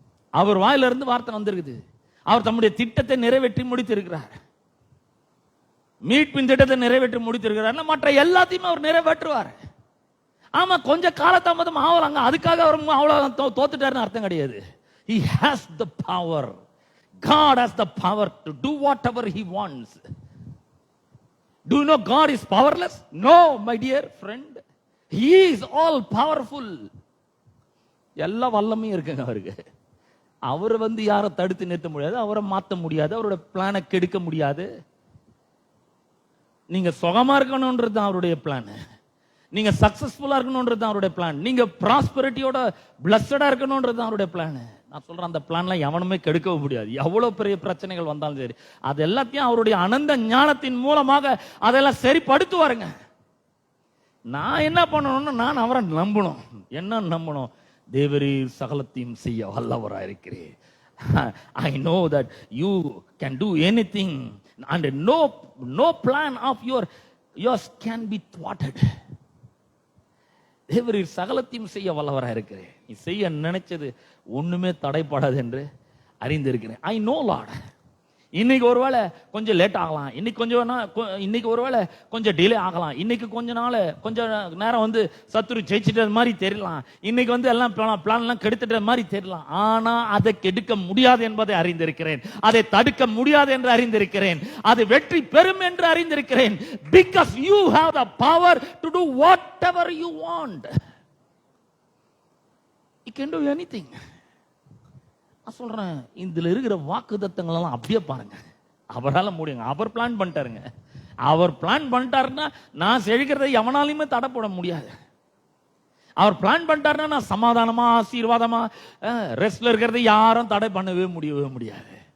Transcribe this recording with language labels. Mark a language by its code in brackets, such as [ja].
[ta] அவர் வாயில இருந்து வார்த்தை வந்திருக்குது. அவர் தம்முடைய திட்டத்தை நிறைவேற்றி முடித்திருக்கிறார். மீட்பின் திட்டத்தை நிறைவேற்றி முடித்திருக்கிறார். மற்ற எல்லாத்தையும் அவர் நிறைவேற்றுவார். ஆமா, கொஞ்சம் காலதாமதம் ஆகலாங்க, அதுக்காக அவர் அவ்வளவு தோத்துட்டாருன்னு அர்த்தம் கிடையாது. [en] He has the power. God has the power to do whatever he wants. Do you know God is powerless? No, my dear friend. He is all powerful. [ta] எல்லா வல்லமையும் இருக்குங்க அவருக்கு. அவர் யாரை தடுத்து நிறுத்த முடியாது, அவரை மாற்ற முடியாது, அவரோட பிளானை கெடுக்க முடியாது. நீங்க சுகமா இருக்கணும்ன்றது தான் அவருடைய பிளான். நீங்க சக்சஸ்ஃபுல்லா இருக்கணும்ன்றது தான் அவருடைய பிளான். நீங்க ப்ராஸ்பரிட்டியோட பிளஸ்டடா இருக்கணும்ன்றது தான் அவருடைய பிளான். நான் சொல்றேன், அந்த பிளான்லாம் எவனுமே கெடுக்கவும் முடியாது. எவ்வளவு பெரிய பிரச்சனைகள் வந்தாலும் சரி, அது எல்லாத்தையும் அவருடைய அனந்த ஞானத்தின் மூலமாக அதெல்லாம் சரிப்படுத்துவாருங்க. நான் என்ன பண்ணணும்னு நான் அவரை நம்பணும். என்ன நம்பணும்? தேவரீர் சகலத்தையும் செய்ய வல்லவராயிருக்கிறேன். [en] I know that you can do anything and no plan of yours can be thwarted. [ta] தேவரீர் சகலத்தையும் செய்ய வல்லவராயிருக்கிறேன். நீ செய்ய நினைச்சது ஒண்ணுமே தடைப்படாது என்று அறிந்திருக்கிறேன். [en] I know Lord. [ta] இன்னைக்கு ஒருவேளை கொஞ்சம் லேட் ஆகலாம், இன்னைக்கு ஒருவேளை கொஞ்சம் டிலே ஆகலாம், இன்னைக்கு கொஞ்ச நேரம் சத்துரு ஜெயிச்சிட்டது மாதிரி தெரியலாம், இன்னைக்கு எல்லாம் பிளான் எல்லாம் கெடுத்துட்டது மாதிரி தெரியலாம். ஆனா அதை கெடுக்க முடியாது என்பதை அறிந்திருக்கிறேன். அதை தடுக்க முடியாது என்று அறிந்திருக்கிறேன். அது வெற்றி பெறும் என்று அறிந்திருக்கிறேன். [en] Because you have the power to do whatever you want. You can do anything. [ta] நான் சொல்றேன், இதுல இருக்கிற வாக்குத்தத்தங்கள் எல்லாம் அப்படியே பாருங்க. அவரால் முடியுங்க. அவர் பிளான் பண்ணிட்டாருங்க. அவர் பிளான் பண்ணிட்டாருன்னா நான் செழிக்கிறதை எவனாலையுமே தடை போட முடியாது. அவர் பிளான் பண்ணிட்டாருன்னா நான் சமாதானமா ஆசீர்வாதமா ரெஸ்ட்ல இருக்கிறத யாரும் தடை பண்ணவே முடியாது.